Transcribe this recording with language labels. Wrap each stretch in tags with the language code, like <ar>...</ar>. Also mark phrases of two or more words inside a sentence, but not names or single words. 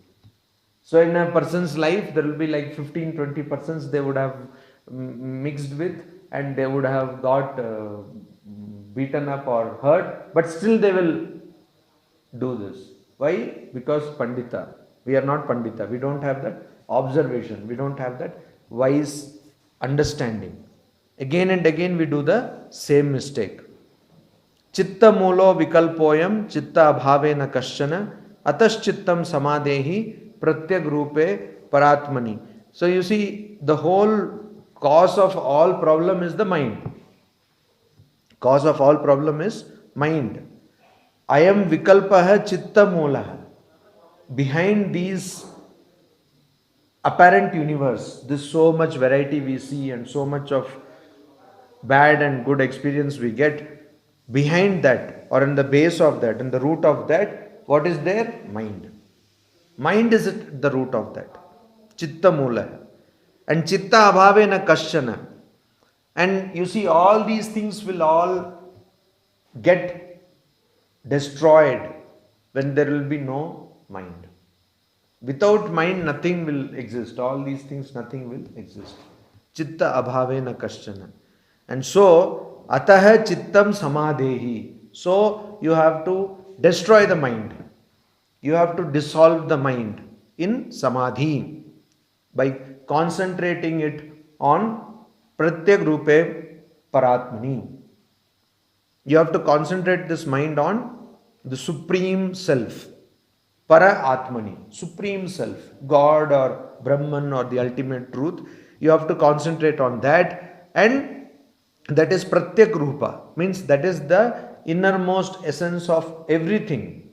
<en>So in a person's life, there will be like 15, 20 persons they would have mixed with and they would have got beaten up or hurt. But still they will do this. Why? Because pandita. We are not pandita. We don't have that observation. We don't have that wise understanding. Again and again we do the same mistake.</en> <sa>चित्त मूलो विकल्पोऽयं चित्त अभावेन कश्चन अतश्चित्तं समाधेहि प्रत्यग् रूपे परात्मनि.</sa> <en>So you see, the whole cause of all problem is the mind. Cause of all problem is mind.</en> <sa>अयं विकल्पः चित्त मूलः.</sa> <en>Behind these apparent universe, this so much variety we see and so much of bad and good experience we get, behind that or in the base of that, in the root of that, what is there? Mind. Mind is at the root of that.</en> <sa>चित्त मूल. And चित्त अभावेन कश्चन.</sa> <en>And you see, all these things will all get destroyed when there will be no mind. Without mind, nothing will exist. All these things, nothing will exist.</en> <sa>चित्त अभावेन कश्चन.</sa> <en>And so,</en> <sa>अतः चित्तं समाधेहि.</sa> <en>So, you have to destroy the mind. You have to dissolve the mind in samadhi by concentrating it on</en> <sa>प्रत्यग् रूपे परात्मनि.</sa> <en>You have to concentrate this mind on the supreme self.</en> <sa>पर आत्मनि,</sa> <en>Supreme Self, God or Brahman or the ultimate truth. You have to concentrate on that, and that is</en> <sa>प्रत्यक् रूप,</sa> <en>means that is the innermost essence of everything.</en>